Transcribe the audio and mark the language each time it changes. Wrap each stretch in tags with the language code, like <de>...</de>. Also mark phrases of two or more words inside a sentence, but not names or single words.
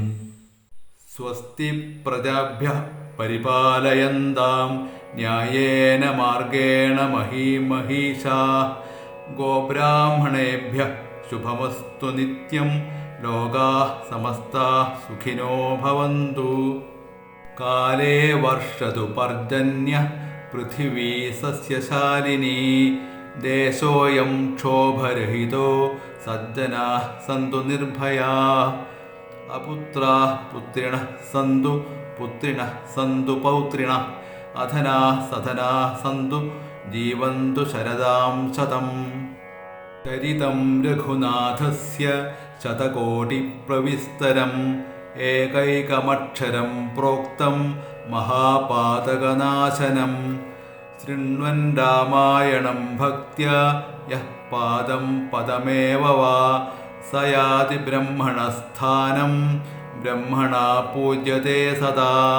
<sa>സ്വസ്തി പ്രജാഭ്യഃ പരിപാലയന്താം ന്യായേന മാർഗേണ മഹീമഹീഷാഃ ഗോബ്രാഹ്മണേഭ്യഃ ശുഭമസ്തു നിത്യം ലോകാഃ സമസ്താഃ സുഖിനോ ഭവന്തു. കാലേ വർഷതു പർജന്യഃ പൃഥിവീ സസ്യശാലിനീ ദേശോऽयं क्षोभरहितो सज्जनाः सन्तु निर्भयाः अपुत्राः पुत्रिणः सन्तु पुत्रिणः सन्तु पौत्रिणः अधनाः सधनाः सन्तु जीवन्तु शरदां शतम् चरितं रघुनाथस्य शतकोटिप्रविस्तरम् एकैकमक्षरं प्रोक्तं महापातकनाशनं शृण्वन् रामायणं भक्त्या यः पादं पदमेव वा स याति ब्रह्मणस्थानं ब्रह्मणा पूज्यते सदा</sa>